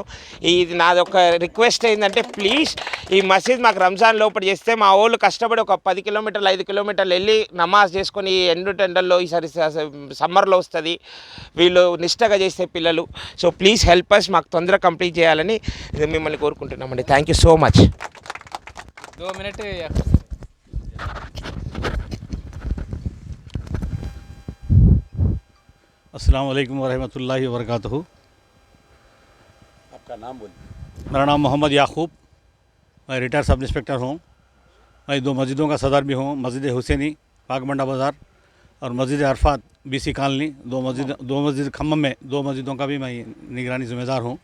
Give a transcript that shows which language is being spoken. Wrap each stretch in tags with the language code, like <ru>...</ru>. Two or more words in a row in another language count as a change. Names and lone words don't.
<te>ఇది నాది ఒక రిక్వెస్ట్ ఏంటంటే ప్లీజ్ ఈ మసీద్ మాకు రంజాన్ లోపల చేస్తే మా వాళ్ళు కష్టపడి ఒక 10 kilometers 5 kilometers వెళ్ళి నమాజ్ చేసుకొని ఎండల్లో ఈసారి సమ్మర్లో వస్తుంది, వీళ్ళు నిష్టగా చేసే పిల్లలు.</te> <en>so please help us,</en> <te>మాకు తొందరగా కంప్లీట్ చేయాలని మిమ్మల్ని కోరుకుంటున్నామండి.</te> <en>thank you so much. 2 minutes</en> <ar>السلام عليكم ورحمة الله وبركاته.</ar> <hi>आपका नाम बोलिए। मेरा नाम मोहम्मद याकूब, मैं</hi> <en>retired sub inspector</en> <hi>हूँ। मैं 2 मस्जिदों का सदर भी हूँ, मस्जिद हुसैनी पाकमंडा बाज़ार और मस्जिद अरफात BC कॉलोनी। 2 मस्जिद खम्मम में 2 मस्जिदों का भी मैं निगरानी ज़िम्मेदार हूँ।</hi>